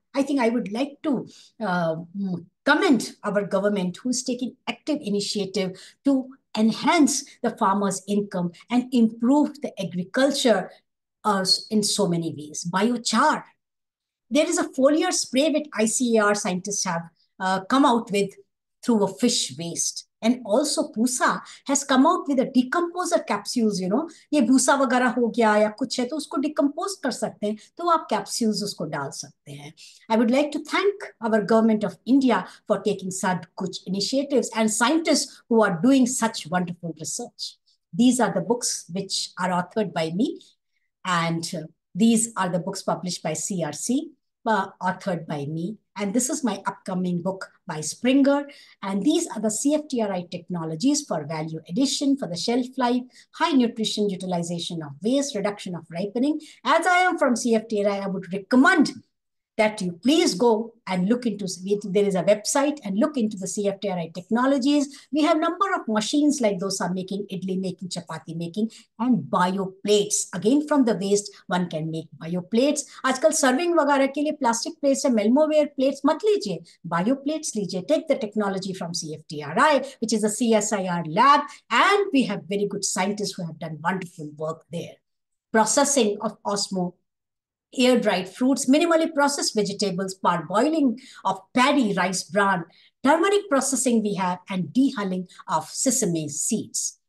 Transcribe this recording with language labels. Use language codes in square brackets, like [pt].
[en] I think I would like to commend our government who's taking active initiative to enhance the farmers' income and improve the agriculture in so many ways. Biochar. There is a foliar spray which ICAR scientists have come out with through a fish waste. And also Pusa has come out with a decomposer capsules, [hi] ये भूसा वगैरह हो गया या कुछ है तो उसको decompose कर सकते हैं, तो आप capsules उसको डाल सकते हैं. [en] I would like to thank our government of India for taking such good initiatives and scientists who are doing such wonderful research. These are the books which are authored by me, and these are the books published by CRC, authored by me. And this is my upcoming book by Springer. And these are the CFTRI technologies for value addition, for the shelf life, high nutrition utilization of waste, reduction of ripening. As I am from CFTRI, I would recommend that you please go and look into, there is a website, and look into the CFTRI technologies. We have number of machines like dosa making, idli making, chapati making, and bio plates. Again, from the waste, one can make bio plates. [hi] आजकल serving वगैरह के लिए plastic plates है, Melmoware plates मत लीजिए, bio plates लीजिए. [en] Take the technology from CFTRI, which is a CSIR lab, and we have very good scientists who have done wonderful work there. Processing of osmo, air-dried fruits, minimally processed vegetables, parboiling of paddy, rice bran, turmeric processing we have, and dehulling of sesame seeds.